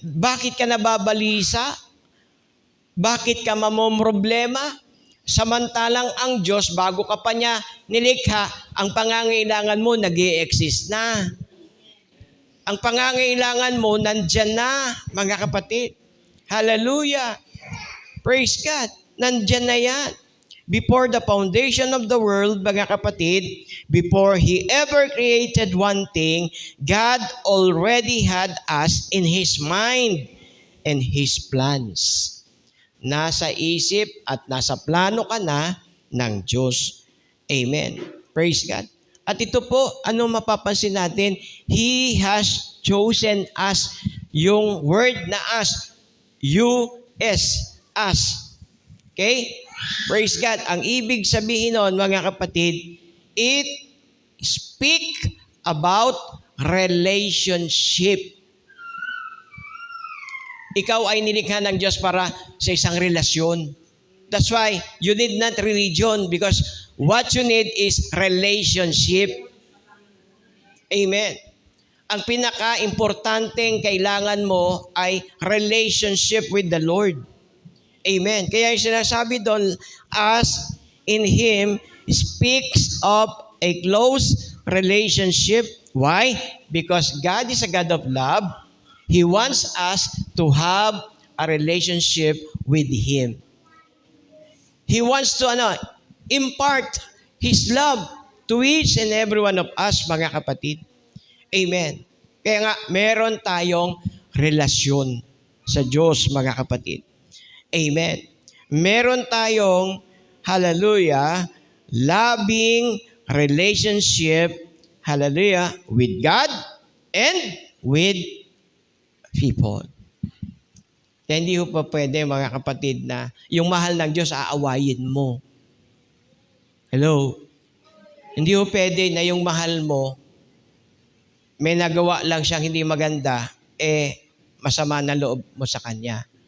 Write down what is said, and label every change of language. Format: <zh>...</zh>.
<tl>Bakit ka nababalisa? Bakit ka mamomroblema? Samantalang ang Diyos, bago ka pa niya nilikha, ang pangangailangan mo nag-i-exist na. Ang pangangailangan mo nandyan na, mga kapatid. Hallelujah. Praise God. Nandyan na yan.</tl> <en>Before the foundation of the world,</en> <tl>mga kapatid,</tl> <en>before He ever created one thing, God already had us in His mind and His plans.</en> <tl>Nasa isip at nasa plano ka na ng Diyos. Amen. Praise God. At ito po, ano mapapansin natin?</tl> <en>He has chosen us.</en> <tl>Yung word na us.</tl> <en>U-S. Us. Okay? Praise God.</en> <tl>Ang ibig sabihin nun, mga kapatid,</tl> <en>it speak about relationship.</en> <tl>Ikaw ay nilikha ng Diyos para sa isang relasyon.</tl> <en>That's why you need not religion because what you need is relationship. Amen.</en> <tl>ang pinaka-importanteng kailangan mo ay</tl> <en>relationship with the Lord.</en> <tl>Amen. Kaya yung sinasabi doon,</tl> <en>as in Him speaks of a close relationship. Why? Because God is a God of love. He wants us to have a relationship with Him. He wants to impart His love to each and every one of us,</en> <tl>mga kapatid. Amen. Kaya nga, meron tayong relasyon sa Diyos, mga kapatid. Amen. Meron tayong,</tl> <en>hallelujah, loving relationship, hallelujah, with God and with people.</en> <tl>Kaya hindi ho pa pwede, mga kapatid, na yung mahal ng Diyos aawayin mo. Hello? Hindi ho pwede na yung mahal mo, may nagawa lang siyang hindi maganda, masama na loob mo sa Kanya.</tl>